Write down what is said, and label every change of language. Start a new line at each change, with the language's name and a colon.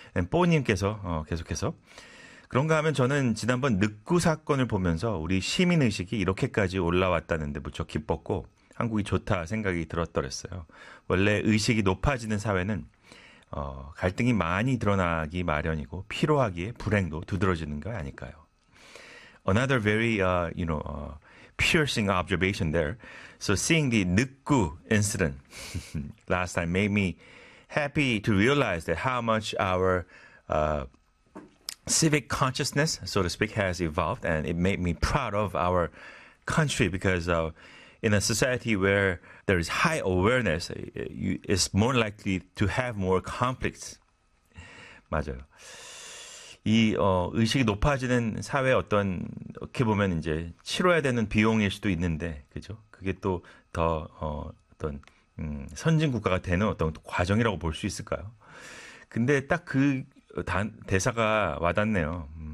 Korean: 뽀님께서 계속해서 그런가 하면 저는 지난번 늑구 사건을 보면서 우리 시민의식이 이렇게까지 올라왔다는데 무척 기뻤고 한국이 좋다 생각이 들었더랬어요. 원래 의식이 높아지는 사회는 갈등이 많이 드러나기 마련이고 피로하기에 불행도 두드러지는 거 아닐까요?
English: Another very, piercing observation there. So seeing the 늑구 incident last time made me happy to realize that how much our civic consciousness, so to speak, has evolved, and it made me proud of our country because in a society where there is high awareness, it's more likely to have more conflicts.
Korean: 맞아요. 이 의식이 높아지는 사회 어떤 이렇게 보면 이제 치러야 되는 비용일 수도 있는데 그죠? 그게 또 더 어떤 선진 국가가 되는 어떤 과정이라고 볼 수 있을까요? 근데 딱 그 대사가 와닿네요.